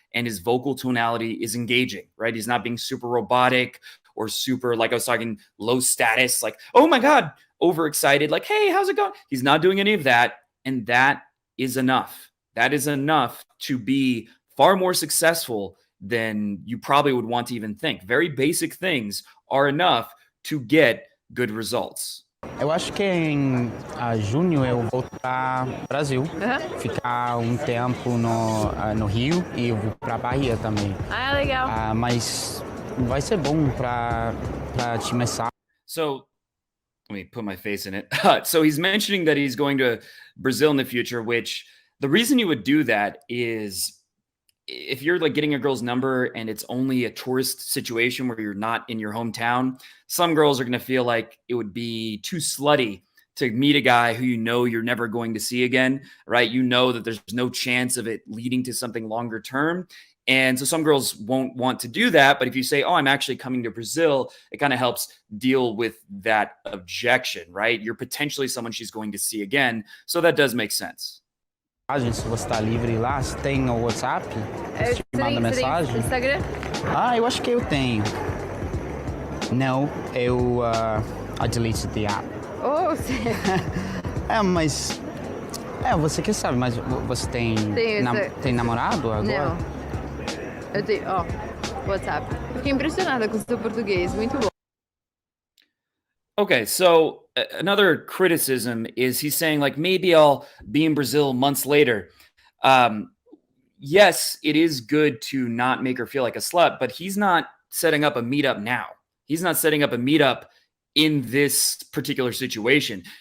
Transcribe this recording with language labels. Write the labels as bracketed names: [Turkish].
[English] and his vocal tonality is engaging, right? He's not being super robotic or super, like I was talking, low status, like, oh my God, overexcited, like, hey, how's it going? He's not doing any of that. And that is enough. That is enough to be far more successful than you probably would want to even think. Very basic things are enough to get good results. [Portuguese] Eu acho que em junho eu vou para Brasil, ficar tempo no Rio e eu vou para Bahia também. Ah, legal. Mas vai ser bom para começar. [English] So let me put my face in it. So he's mentioning that he's going to Brazil in the future, which the reason you would do that is if you're like getting a girl's number and it's only a tourist situation where you're not in your hometown, some girls are going to feel like it would be too slutty to meet a guy who you know you're never going to see again, right? You know that there's no chance of it leading to something longer term. And so some girls won't want to do that. But if you say, oh, I'm actually coming to Brazil, it kind of helps deal with that objection, right? You're potentially someone she's going to see again. So that does make sense. [Portuguese] Se você está livre lá, você tem o WhatsApp? Você manda mensagem? Instagram? Eu acho que eu tenho. Não, [English] I deleted the app. [Portuguese] Oh, sim. Mas você que sabe, mas você tem namorado agora? Não. Eu tenho, WhatsApp. Fiquei impressionada com o seu português, muito bom. [English] Okay, so another criticism is he's saying like maybe I'll be in Brazil months later. Yes, it is good to not make her feel like a slut, but he's not setting up a meetup now. He's not setting up a meetup in this particular situation.